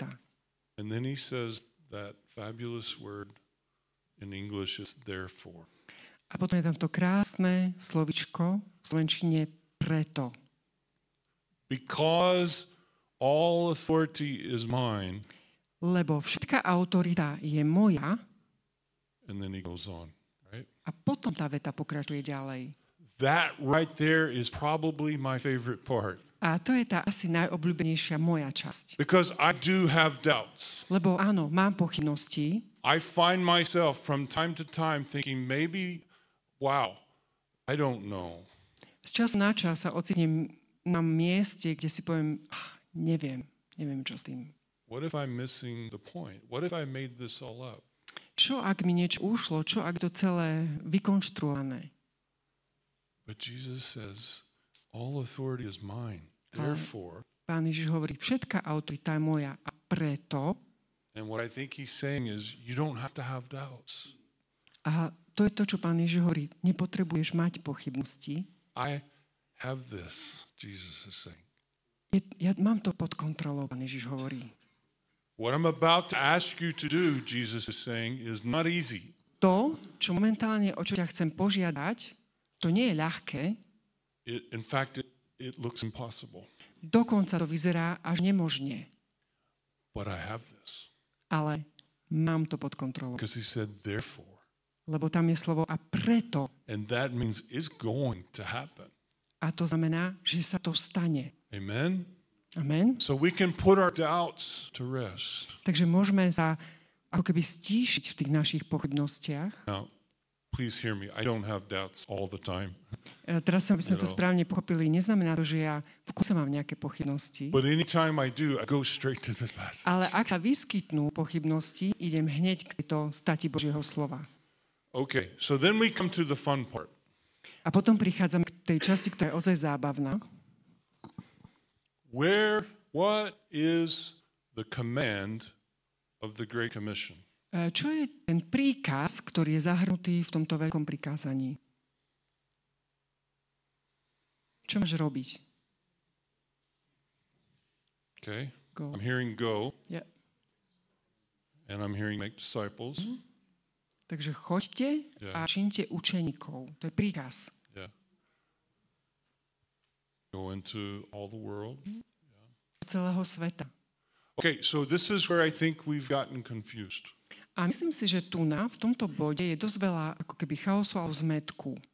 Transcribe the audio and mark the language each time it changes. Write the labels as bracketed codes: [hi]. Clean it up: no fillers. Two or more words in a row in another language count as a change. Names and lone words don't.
[en] And then he says that fabulous word in English is therefore. [sk] A potom je tam to krásne slovičko v slovenčine preto. [en] Because all authority is mine. [sk] Lebo všetká autorita je moja [en] And then he goes on, right? [sk] a potom tá veta pokračuje ďalej. [en] That right there is probably my favorite part. [sk] A to je tá asi najobľúbenejšia moja časť. [en] Because I do have doubts. [sk] Lebo áno, mám pochybnosti. [en] I find myself from time to time thinking maybe, wow, I don't know. [sk] Z času na čas sa ocitnem na mieste, kde si poviem, neviem čo s tým. [en] What if I'm missing the point? What if I made this all up? [sk] Čo ak mi niečo ušlo? Čo ak to celé vykonštruované? [en] But Jesus says, all authority is mine. Therefore, [sk] Pán Ježiš hovorí, všetká autorita je moja a preto, [en] and what I think he's saying is, you don't have to have doubts. [sk] a to je to, čo Pán Ježiš hovorí, nepotrebuješ mať pochybnosti. [en] I have this, Jesus is saying. [sk] Ja mám to pod kontrolou, Pán Ježiš hovorí. [en] What I'm about to ask you to do, Jesus is saying, is not easy. [sk] To, čo momentálne, o čo ťa chcem požiadať, to nie je ľahké, [en] In fact, it looks impossible. [sk] dokonca to vyzerá až nemožne. [en] But I have this. [sk] Ale mám to pod kontrolou. [en] Because he said, therefore. [sk] Lebo tam je slovo a preto. [en] And that means it's going to happen. [sk] A to znamená, že sa to stane. [en] Amen? Amen. So we can put our doubts to rest. [sk] Takže môžeme sa ako keby stíšiť v tých našich pochybnostiach. [en] Now, please hear me. I don't have doubts all the time. [sk] Teraz, aby sme to správne pochopili, neznamená to, že ja v kuse mám nejaké pochybnosti. [en] But anytime I do, I go straight to this passage. [sk] Ale ak sa vyskytnú pochybnosti, idem hneď k tejto stati Božieho slova. [en] Okay, so then we come to the fun part. [sk] A potom prichádzam k tej časti, ktorá je ozaj zábavná. [en] What is the command of the Great Commission? [sk] Čo je ten príkaz, ktorý je zahrnutý v tomto veľkom prikázaní? Čo máš robiť? [en] Okay, Go. I'm hearing go, Yeah. and I'm hearing make disciples. [sk] Takže choďte a činte učeníkov. To je príkaz. [en] Yeah. Go into all the world. [sk] Celého sveta. [en] Okay, so this is where I think we've gotten confused. [sk] A myslím si, že v tomto bode je dosť veľa ako keby chaosu a zmetku.